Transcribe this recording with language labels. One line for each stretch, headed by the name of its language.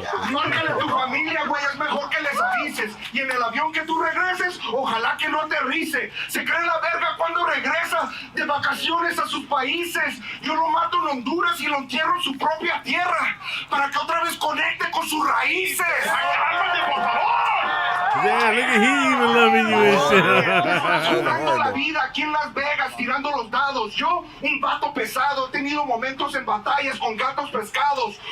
Spanish: Márcale a tu familia, güey, es mejor que les avises. Y en el avión que tú regreses, ojalá que no aterrice. Se cree la verga cuando regresa de vacaciones a sus países. Yo lo mato en Honduras y lo entierro en su propia tierra, para que otra vez conecte con sus raíces. ¡Cálmate, por favor!
English: Yeah, look at he even loving you and shit.
Spanish: Jugando la vida aquí en Las Vegas, tirando los dados. Yo, un vato pesado, he tenido momentos en batallas con gatos pescados.